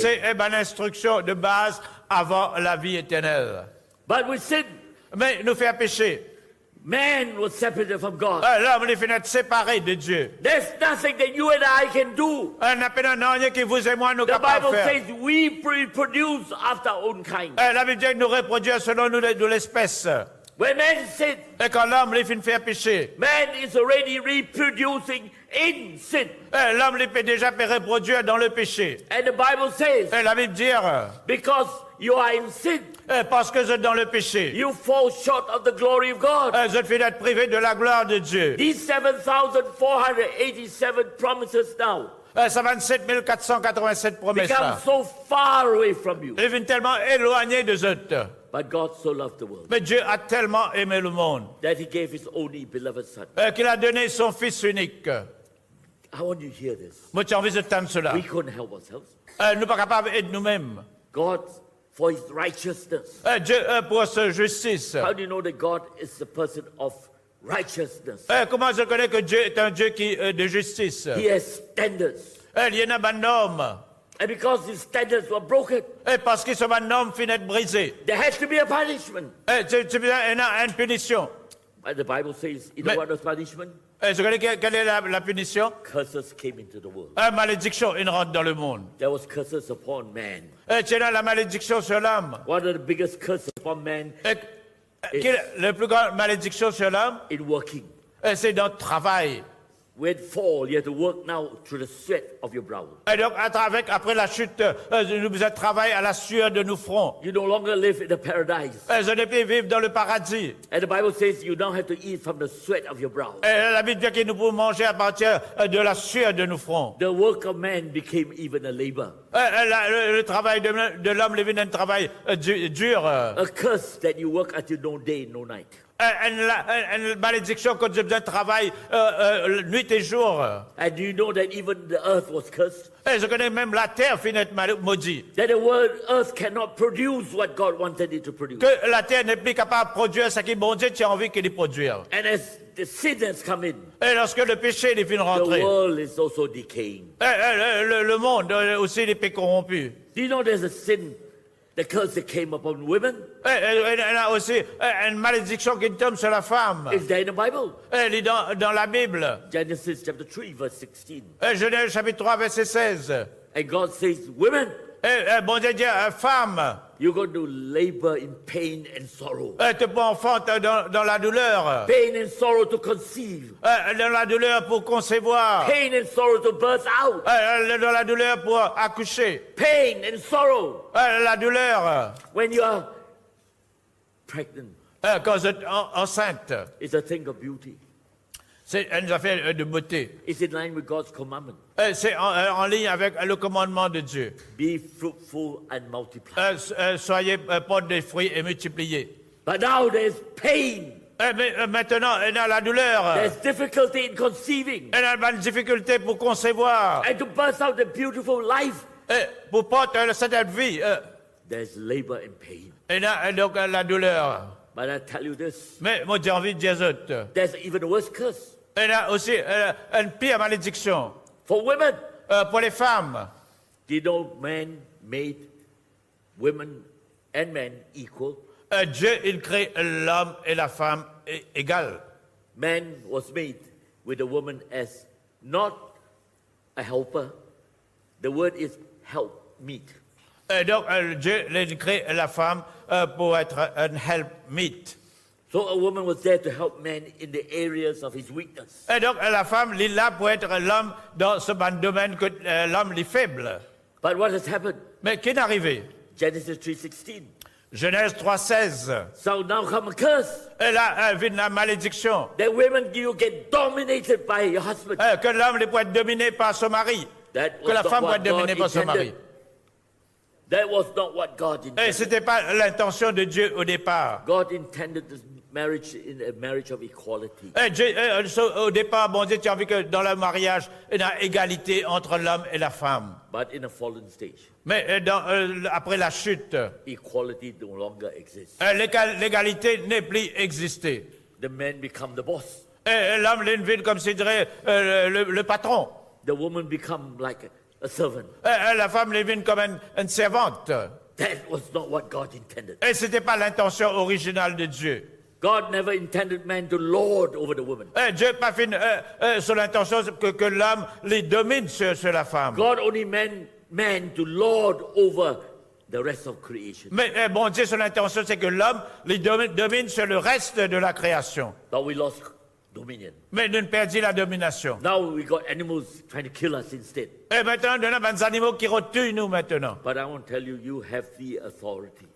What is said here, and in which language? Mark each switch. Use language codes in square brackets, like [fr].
[fr] C'est une instruction de base avant la vie éternelle. [en] But with sin, [fr] Mais nous fait pécher. [en] man was separated from God. [fr] L'homme est fini séparé de Dieu. [en] There's nothing that you and I can do. [fr] N'a pas rien que vous et moi nous [en] The [fr] capables de [en] Bible [fr] faire. [en] says we reproduce after our own kind. [fr] La Bible dit que nous reproduisons selon nous de l'espèce. [en] When man sin, [fr] Et quand l'homme est fini faire pécher, [en] man is already reproducing in sin. [fr] l'homme peut déjà reproduire dans le péché. [en] And the Bible says, [fr] La Bible dit, [en] because you are in sin, [fr] parce que vous êtes dans le péché, [en] you fall short of the glory of God. [fr] vous êtes fait d'être privé de la gloire de Dieu. [en] These 7,487 promises now [fr] Ça va 7487 promesses [en] become [fr] là. [en] so far away from you. [fr] Ils viennent tellement éloignés de autres. [en] But God so loved the world [fr] Mais Dieu a tellement aimé le monde [en] that He gave His only beloved Son. [fr] qu'il a donné son Fils unique. [en] I want you to hear this. [fr] Moi, tu as envie de tendre cela. [en] We couldn't help ourselves. [fr] Nous ne sommes pas capables d'aider nous-mêmes. [en] God, for His righteousness. [fr] Dieu, pour sa justice. [en] How do you know that God is the person of righteousness? [fr] Comment je connais que Dieu est un Dieu de justice? [en] He has standards. [fr] Il y en a un homme. [en] And because His standards were broken, [fr] Parce que ce homme finit d'être brisé. [en] there has to be a punishment. [fr] Il y a une punition. [en] But the Bible says, you know what was punishment? [fr] Je connais quelle est la punition? [en] Curses came into the world. [fr] Malédiction, il rentre dans le monde. [en] There was curses upon man. [fr] Tu as la malédiction sur l'homme. [en] One of the biggest curses upon man [fr] Quelle est la plus grande malédiction sur l'homme? [en] in working. [fr] c'est notre travail. [en] When fall, you have to work now through the sweat of your brow. [fr] Et donc, après la chute, nous avons travaillé à la sueur de nos fronts. [en] You no longer live in the paradise. [fr] Je ne peux vivre dans le paradis. [en] And the Bible says you now have to eat from the sweat of your brow. [fr] Et la Bible dit que nous pouvons manger à partir de la sueur de nos fronts. [en] The work of man became even a labor. [fr] Le travail de l'homme devient un travail dur. [en] A curse that you work until no day, no night. [fr] Une malédiction quand je besoin de travail nuit et jour. [en] And you know that even the earth was cursed? [fr] Et je connais même la terre finit maudite. [en] That the world earth cannot produce what God wanted it to produce. [fr] Que la terre n'est plus capable de produire ce que bon Dieu a envie qu'elle produise. [en] And as the sin has come in, [fr] Et lorsque le péché est venu [en] the [fr] rentrer, [en] world is also decaying. [fr] le monde aussi est plus corrompu. [en] Do you know there's a sin, the curse that came upon women? [fr] Il y a aussi une malédiction qui tombe sur la femme. [en] It's there in the Bible. [fr] Elle est dans la Bible. [en] Genesis chapter 3, verse 16. [fr] Genèse chapitre 3, verset 16. [en] And God says, women, [fr] Bon Dieu dit, femme, [en] you're going to labor in pain and sorrow. [fr] tu peux enfanter dans la douleur. [en] Pain and sorrow to conceive. [fr] Dans la douleur pour concevoir. [en] Pain and sorrow to birth out. [fr] Dans la douleur pour accoucher. [en] Pain and sorrow [fr] La douleur [en] when you are pregnant. [fr] quand vous êtes enceinte. [en] It's a thing of beauty. [fr] C'est une affaire de beauté. [en] It's in line with God's commandment. [fr] C'est en ligne avec le commandement de Dieu. [en] Be fruitful and multiply. [fr] Soyez porte des fruits et multipliez. [en] But now there's pain. [fr] Mais maintenant, il y a la douleur. [en] There's difficulty in conceiving. [fr] Il y a une difficulté pour concevoir. [en] And to birth out the beautiful life, [fr] Pour porter cette vie. [en] there's labor and pain. [fr] Il y a donc la douleur. [en] But I tell you this, [fr] Mais moi, j'ai envie de dire autre. [en] there's even a worse curse. [fr] Il y a aussi une pire malédiction [en] For women, [fr] pour les femmes. [en] do you know man made women and men equal? [fr] Dieu, il crée l'homme et la femme égales. [en] Man was made with the woman as not a helper. The word is help meet. [fr] Donc, Dieu, il crée la femme pour être un helpmeet. [en] So a woman was there to help man in the areas of his weakness. [fr] Et donc, la femme, il est là pour être l'homme dans ce domaine que l'homme est faible. [en] But what has happened? [fr] Mais qu'est arrivé? [en] Genesis 3:16. [fr] Genèse 3,16. [en] So now come a curse. [fr] Et là, vient la malédiction. [en] That women you get dominated by your husband. [fr] Que l'homme peut être dominé par son mari. [en] That [fr] Que la [en] was [fr] femme [en] not [fr] peut être [en] what [fr] dominée [en] God [fr] par son mari. [en] intended. That was not what God [fr] Et [en] intended. [fr] ce n'était pas l'intention de Dieu au départ. [en] God intended this marriage in a marriage of equality. [fr] Au départ, bon Dieu, tu as envie que dans le mariage, il y a égalité entre l'homme et la femme. [en] But in a fallen stage, [fr] Mais après la chute, [en] equality no longer exists. [fr] l'égalité n'est plus existée. [en] The man become the boss. [fr] Et l'homme devient comme si dirait le patron. [en] The woman become like a servant. [fr] La femme devient comme une servante. [en] That was not what God intended. [fr] Et ce n'était pas l'intention originale de Dieu. [en] God never intended man to lord over the woman. [fr] Dieu n'a pas fait son intention que l'homme les domine sur la femme. [en] God only meant man to lord over the rest of creation. [fr] Mais bon Dieu, son intention, c'est que l'homme les domine sur le reste de la création. [en] But we lost dominion. [fr] Mais nous perdons la domination. [en] Now we got animals trying to kill us instead. [fr] Et maintenant, nous avons des animaux qui retuent nous maintenant. [en] But I want to tell you, you have the authority.